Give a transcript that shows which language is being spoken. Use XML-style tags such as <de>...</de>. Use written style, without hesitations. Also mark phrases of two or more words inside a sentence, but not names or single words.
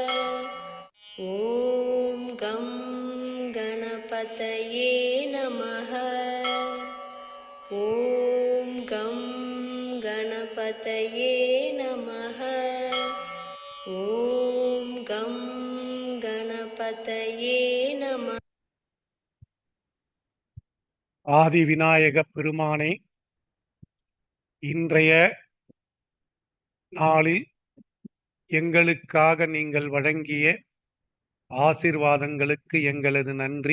<sa>ॐ गं गणपतये नमः। ॐ गं गणपतये नमः। ॐ गं गणपतये नमः।</sa> <ta>ஆதி விநாயக பெருமானே, இன்றைய நாளில் எங்களுக்காக நீங்கள் வழங்கிய ஆசீர்வாதங்களுக்கு எங்களது நன்றி.</ta>